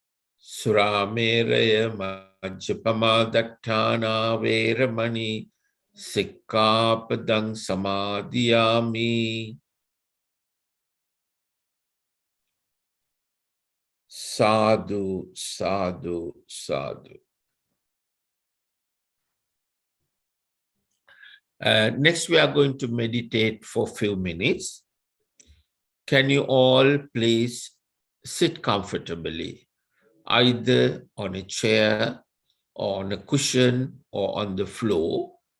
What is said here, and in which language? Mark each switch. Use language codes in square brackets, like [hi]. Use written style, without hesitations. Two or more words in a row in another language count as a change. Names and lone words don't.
[pi] Surameraya majjapama dattana veramani Sikkapadang samadhiyami. Sadhu, sadhu, sadhu. [en] Next, we are going to meditate for a few minutes. Can you all please sit comfortably, either on a chair, or on a cushion, or on the floor.